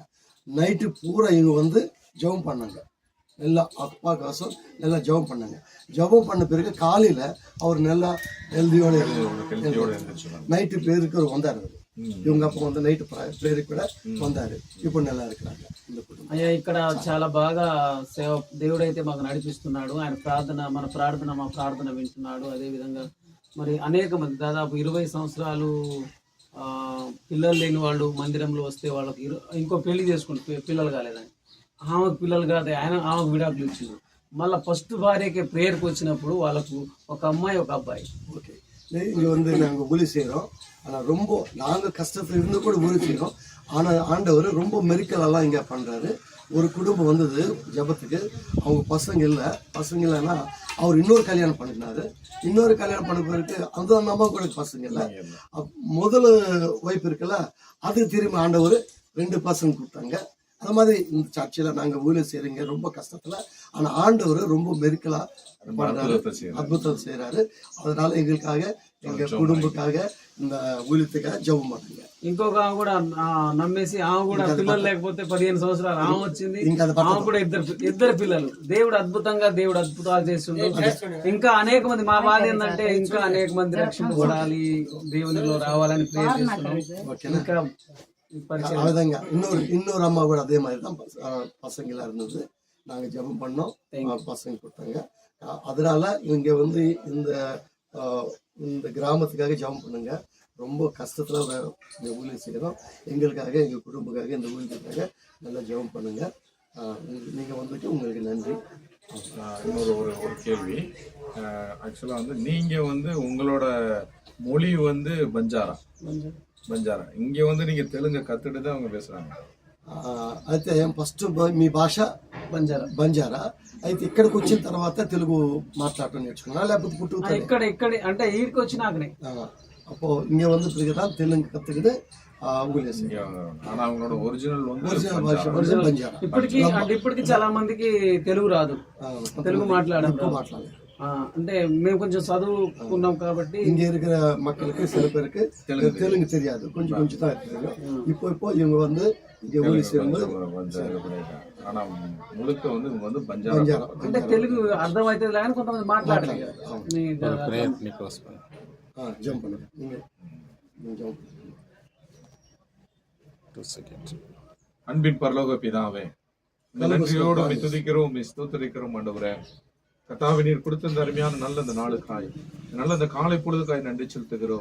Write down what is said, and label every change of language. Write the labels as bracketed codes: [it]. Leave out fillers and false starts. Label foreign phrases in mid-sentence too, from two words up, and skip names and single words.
[ta] நைட்டு பூரா இவங்க வந்து ஜெபம் பண்ணாங்க, நல்லா அப்பா காசம் நல்லா ஜெபம் பண்ணாங்க. ஜெபம் பண்ண பிறகு காலையில் அவர் நல்லா ஹெல்தியோடு நைட்டு பேருக்கு வந்தார். இவங்க அப்பா வந்து நைட்டு ப்ரேயருக்கு கூட வந்தாரு. ఇప్పుడు நல்லா இருக்கிறாங்க இந்த కుటుంబం. [te] అయ్యా ఇక్కడ చాలా బాగా సేవ దేవుడైతే మాకు నడిపిస్తున్నాడు. ఆయన ప్రార్థన మా ప్రార్థన వింటున్నాడు. అదే విధంగా మరి అనేక మంది దాదాపు 20 సంవత్సరాలు పిల్లలు లేని వాళ్ళు మందిరంలో వస్తే వాళ్ళకి ఇంకో పెళ్లి చేసుకుంటే పిల్లలు కాలేదని, ఆమెకు పిల్లలు కాదు, ఆమెకు విడాకులు ఇచ్చిండు. మళ్ళీ ఫస్ట్ భార్యకి ప్రేయర్కి వచ్చినప్పుడు వాళ్ళకు ఒక అమ్మాయి ఒక అబ్బాయి. [ta] ஓகே, இங்கே வந்து நாங்கள் ஊழி செய்கிறோம். ஆனால் ரொம்ப நாங்கள் கஷ்டத்தில் இருந்து கூட ஊழி செய்கிறோம். ஆனால் ஆண்டவர் ரொம்ப மெரிக்கலெல்லாம் இங்கே பண்ணுறாரு. ஒரு குடும்பம் வந்தது ஜபத்துக்கு, அவங்க பசங்க இல்லைன்னா அவர் இன்னொரு கல்யாணம் பண்ணினாரு. இன்னொரு கல்யாணம் பண்ண பிறகு அந்த அம்மா கூட பசங்க இல்லை. முதல் ஒய்ஃப் இருக்குல்ல, அது திரும்பி ஆண்டவர் 2 பசங்க கொடுத்தாங்க. அது மாதிரி இந்த சர்ச்சில் நாங்கள் ஊழியர் செய்கிறீங்க ரொம்ப கஷ்டத்தில். ஆனால் ஆண்டவர் ரொம்ப மெரிக்கலா பண்ணுறாரு, அற்புதம் செய்கிறாரு. அதனால எங்களுக்காக எங்கள் குடும்பக்காக இந்த ஊழியத்துக்காக ஜெபம் பண்ணுங்க. [te] ఇంకొక ఆమె కూడా నమ్మేసి ఆమె కూడా పిల్లలు లేకపోతే 15 సంవత్సరాలు ఆమె వచ్చింది. ఆమె కూడా ఇద్దరు పిల్లలు. దేవుడు అద్భుతాలు చేస్తుండే. ఇంకా అనేక మంది, మా బాధ ఏంటంటే ఇంకా అనేక మంది రక్షింపబడాలి, దేవునిలో రావాలని ప్రేయర్ చేస్తున్నాం. ఇంకా [ta] விதங்க இன்னொரு அம்மா கூட அதே மாதிரி தான் பசங்களா இருந்தது. நாங்கள் ஜெபம் பண்ணோம், பசங்க கொடுத்தாங்க. அதனால இவங்க வந்து இந்த கிராமத்துக்காக ஜெபம் பண்ணுங்க. ரொம்ப கஷ்டத்துல இந்த ஊழியர் செய்யறோம். எங்களுக்காக, எங்கள் குடும்பக்காக, இந்த ஊழியத்துக்காக நல்லா ஜெபம் பண்ணுங்க. நீங்க வந்துட்டு உங்களுக்கு நன்றி. இன்னொரு ஒரு கேள்வி. ஆக்சுவலாக வந்து நீங்கள் வந்து உங்களோட மொழி வந்து பஞ்சாரா. இங்கே வந்து நீங்கள் தெலுங்கு கற்றுட்டு தான் அவங்க பேசுகிறாங்க. [te] అయితే ఫస్ట్ మీ భాష బంజారా. అయితే ఇక్కడికి వచ్చిన తర్వాత తెలుగు మాట్లాడటం నేర్చుకున్నా, లేకపోతే పుట్టుక ఇక్కడ అంటే ఈడికి వచ్చినాకనే [ta] அப்போ இங்க வந்து பிறகுதான் தெலுங்கு கத்துக்கிட்டு ஊழியர் செய்யறாங்க. ஆனா அவங்களோட ஒரிஜினல் பஞ்சாரா. [te] ఇప్పటికి చాలా మందికి తెలుగు రాదు, తెలుగు మాట్లాడారు. అంటే మేము కొంచెం చదువుకున్నాం కాబట్టి [ta] இங்க இருக்கிற மக்களுக்கு சில பேருக்கு தெலுங்கு தெரியாது, கொஞ்சம் தான் இருக்குது. இப்போ இவங்க வந்து இங்க ஊழியர் செய்யும்போது ஆனா முழுக்க வந்து இவங்க வந்து பஞ்சாரா. [te] అంటే తెలుగు అర్థమైతే కానీ కొంతమంది మాట్లాడలేదు. [ta] ஜம்ப் பண்ணுங்க நீங்க ஜம்ப். அன்பின் பரலோக பிதாவே, நன்றியோடு துதிக்கிறோம், ஸ்தோத்திரிக்கிறோம் ஆண்டவரே. கர்த்தாவே, நீர் கொடுத்த இந்த அருமையான நல்ல இந்த நாளுக்காய், நல்ல இந்த காலை பொழுதுக்காய் நன்றி செலுத்துகிறோம்.